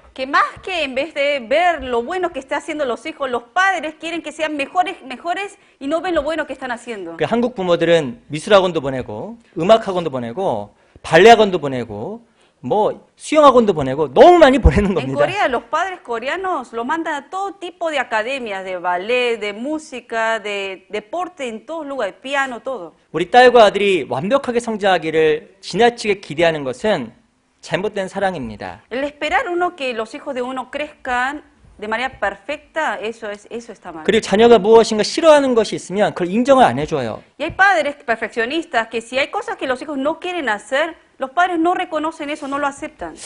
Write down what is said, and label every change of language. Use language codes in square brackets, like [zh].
[es] Que más que en vez de ver lo bueno que están haciendo los hijos, los padres quieren que sean mejores y no ven lo bueno que están haciendo. [ko] 그 한국 부모들은 미술학원도 보내고 음악학원도 보내고 발레학원도 보내고 뭐 수영학원도 보내고 너무 많이 보내는 [es] En [ko] 겁니다. [es] Corea, los padres coreanos los mandan a todo tipo de academias, de ballet, de música, de deporte, en todos lugares, piano, todo. [ko] 우리 딸과 아들이 완벽하게 성장하기를 지나치게 기대하는 것은 잘못된 사랑입니다. [es] El esperar uno que los hijos de uno crezcan de manera perfecta, eso está mal. [ko] 그리고 자녀가 무엇인가 싫어하는 것이 있으면 그걸 인정을 안 해줘요. [es] Y hay padres perfeccionistas que si hay cosas que los hijos no quieren hacer, los padres no reconocen eso, no lo aceptan.